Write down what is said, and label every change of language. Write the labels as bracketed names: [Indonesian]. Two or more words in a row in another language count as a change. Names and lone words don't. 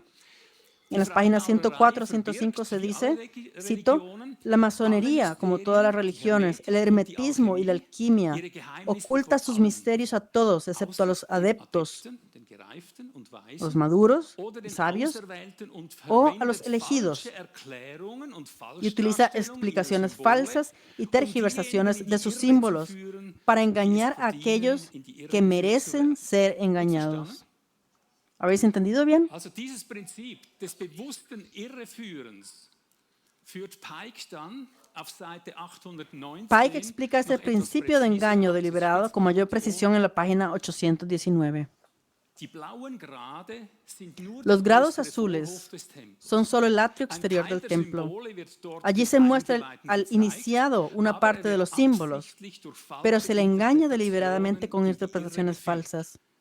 [Spanish] En las páginas 104 a 105 se dice, cito, la masonería, como todas las religiones, el hermetismo y la alquimia, oculta sus misterios a todos, excepto a los adeptos, los maduros y sabios, o a los elegidos, y utiliza explicaciones falsas y tergiversaciones de sus símbolos para engañar a aquellos que merecen ser engañados. ¿Habéis entendido bien? [German] Also dieses Prinzip des bewussten Irreführens führt Pike dann auf Seite 819. [Spanish] Pike explica este principio de engaño deliberado con mayor precisión en la página 819. Los grados azules son solo el atrio exterior del templo. Allí se muestra al iniciado una parte de los símbolos, pero se le engaña deliberadamente con interpretaciones falsas.